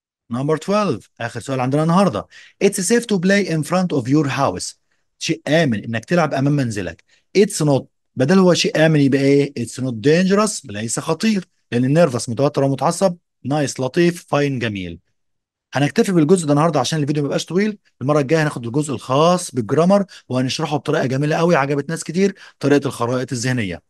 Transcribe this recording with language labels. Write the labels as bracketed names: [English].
[Arabic] نمبر 12 اخر سؤال عندنا النهارده. [English] It's safe to play in front of your house. [Arabic] شيء امن انك تلعب امام منزلك. It's not بدل هو شيء امن يبقى ايه؟ [English] It's not dangerous [Arabic] ليس خطير، لان النيرفس متوتر ومتعصب. نايس لطيف، فاين جميل. هنكتفي بالجزء ده النهارده عشان الفيديو ما يبقاش طويل. المره الجايه هناخد الجزء الخاص بالجرامر وهنشرحه بطريقه جميله قوي عجبت ناس كتير، طريقه الخرائط الذهنيه.